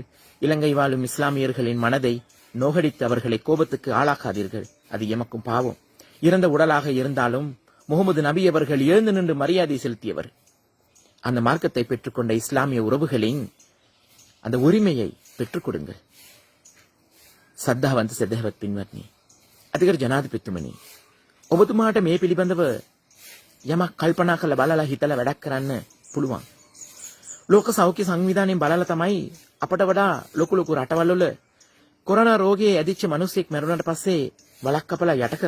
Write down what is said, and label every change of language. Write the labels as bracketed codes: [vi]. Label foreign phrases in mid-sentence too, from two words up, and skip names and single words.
[ta] இலங்கை வாழும் இஸ்லாமியர்களின் மனதை நோகடித்து அவர்களை கோபத்துக்கு ஆளாக்காதீர்கள். அது எமக்கும் பாவம். இறந்த உடலாக இருந்தாலும் முகமது நபி அவர்கள் எழுந்து நின்று மரியாதை செலுத்தியவர். அந்த மார்க்கத்தை பெற்றுக்கொண்ட இஸ்லாமிய உறவுகளின் அந்த உரிமையை பெற்றுக் கொடுங்கள். [si] සද්ධාවන්ත සදහවත් පින්වත්නි, අතිගරු ජනාධිපතිතුමනි, ඔබතුමාට මේ පිළිබඳව යමක් කල්පනා කරලා බලලා හිතලා වැඩක් කරන්න පුළුවන්. ලෝක සෞඛ්‍ය සංවිධානයෙන් බලලා තමයි අපට වඩා ලොකු රටවල් වල කොරෝනා රෝගයේ ඇදිච්ච මිනිස්සෙක් මැරුණාට පස්සේ වලක් කපලා යට කරා.